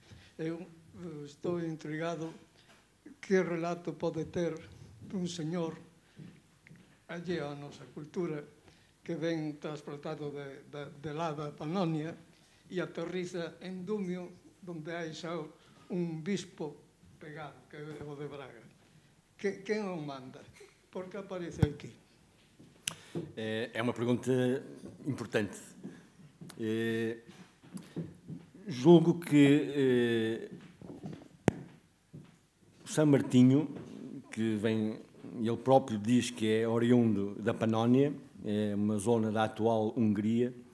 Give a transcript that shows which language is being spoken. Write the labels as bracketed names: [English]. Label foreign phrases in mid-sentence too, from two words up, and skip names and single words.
[Galician] Eu estou intrigado que relato pode ter dun señor alleo a nosa cultura que ven transportado de lá da Panonia e aterriza en Dumio, onde hai xa un bispo pegado, que é o de Braga. Quen o manda? Por que aparece aquí? [Portuguese] É uma pergunta importante. Julgo que São Martinho, que vem, ele próprio diz que é oriundo da Panónia, é uma zona da atual Hungria.